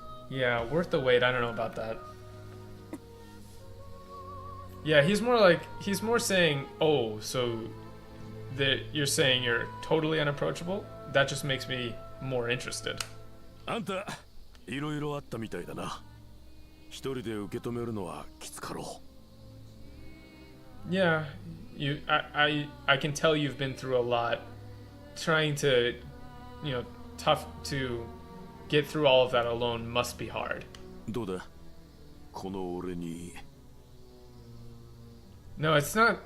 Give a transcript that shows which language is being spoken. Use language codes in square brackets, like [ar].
[en] Yeah, worth the wait. I don't know about that. Yeah, he's more saying, oh, so that you're saying you're totally unapproachable? That just makes me more interested. [ja] あんた、いろいろあったみたいだな。一人で受け止めるのはきつかろう。 [en] Yeah, I can tell you've been through a lot. Trying to, tough to get through all of that alone must be hard. [ja] どうだ？この俺に。 [en] No, it's not.